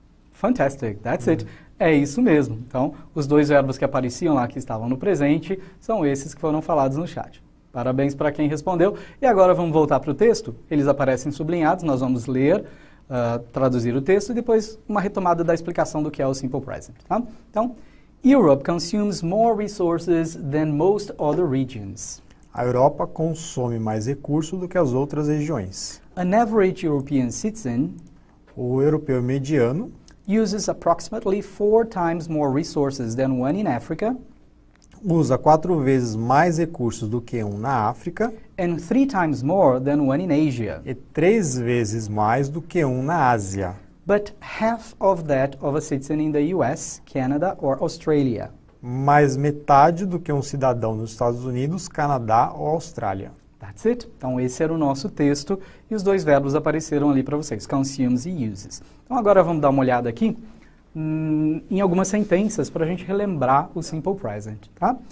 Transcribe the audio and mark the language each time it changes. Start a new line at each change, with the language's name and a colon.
English: Fantastic, that's it.
Portuguese: É isso mesmo. Então, os dois verbos que apareciam lá, que estavam no presente, são esses que foram falados no chat. Parabéns para quem respondeu. E agora vamos voltar para o texto. Eles aparecem sublinhados, nós vamos ler, traduzir o texto e depois uma retomada da explicação do que é o Simple Present. Tá?
English: Então, Europe consumes more resources than most other regions.
Portuguese: A Europa consome mais recursos do que as outras regiões.
English: An average European citizen
Portuguese: O europeu mediano
English: uses approximately 4 times more resources than one in Africa
Portuguese: usa 4 vezes mais recursos do que um na África
English: and 3 times more than one in Asia.
Portuguese: e 3 vezes mais do que um na Ásia.
English: But half of that of a citizen in the US, Canada or Australia.
Portuguese: Mais metade do que um cidadão nos Estados Unidos, Canadá ou Austrália.
English: That's it.
Portuguese: Então, esse era o nosso texto e os dois verbos apareceram ali para vocês, consumes e uses. Então, agora vamos dar uma olhada aqui em algumas sentenças para a gente relembrar o Simple Present, tá?